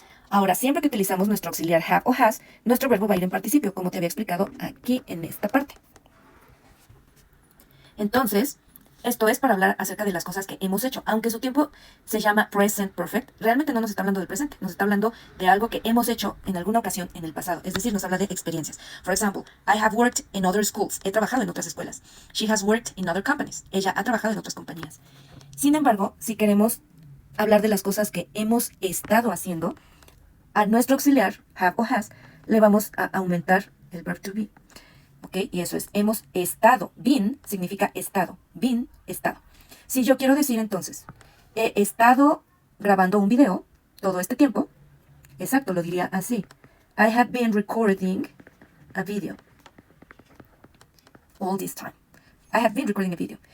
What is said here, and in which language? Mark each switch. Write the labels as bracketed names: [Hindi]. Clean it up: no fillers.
[Spanish] Ahora, siempre que utilizamos nuestro auxiliar have o has, nuestro verbo va a ir en participio, como te había explicado aquí en esta parte. Entonces, esto es para hablar acerca de las cosas que hemos hecho. Aunque su tiempo se llama present perfect, realmente no nos está hablando del presente, nos está hablando de algo que hemos hecho en alguna ocasión en el pasado. Es decir, nos habla de experiencias. [English] For example, I have worked in other schools. [Spanish] He trabajado en otras escuelas. [English] She has worked in other companies. [Spanish] Ella ha trabajado en otras compañías. Sin embargo, si queremos hablar de las cosas que hemos estado haciendo, a nuestro auxiliar, have o has, le vamos a aumentar el verb to be. ¿Ok? Y eso es, hemos estado. Been significa estado. Been, estado. Si yo quiero decir entonces, he estado grabando un video todo este tiempo, exacto, lo diría así. [English] I have been recording a video all this time. I have been recording a video.